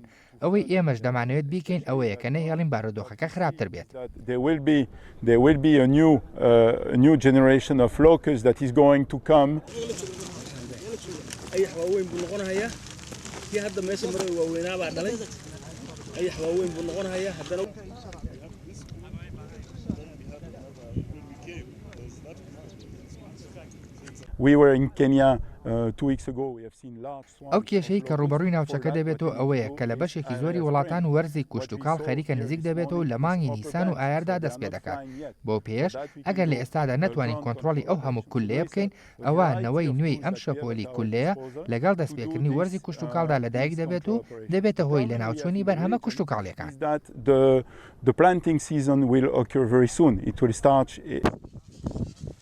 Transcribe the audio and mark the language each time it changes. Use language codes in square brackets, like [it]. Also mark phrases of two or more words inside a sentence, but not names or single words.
[ckb] ئەوەی ئێمەش دەمانەوێت بیکەین ئەوەیە کە نەهێڵین بارودۆخەکە خراپتر بێت. [en] There will be a new generation of locusts that is going to come. We were in Kenya 2 weeks ago. We have seen large swamps. [ckb] ئەو کێشەی کە ڕوبەڕووی ناوچەکە دەبێتەوە ئەوەیە کە لە بەشێکی زۆری وڵاتان وەرزی کوشتوکاڵ خەریکە نزیک دەبێتەوە لە مانگی نیسان و ئایاردا دەست پێ دەکات. بۆ پێش ئەگەر لە ئێستادا نەتوانین کۆنتترۆلی ئەو هەموو کولەیە بکەین، ئەوە نەوەی نوێی ئەم شەپۆلی کولەیە لەگەڵ دەستپێکردنی وەرزی کوشتوکاڵدا لەدایک دەبێت و دەبێتە هۆی لە ناوچوونی بەرهەمە کوشتوکاڵیەکان. [en] The planting season will occur very soon. It will start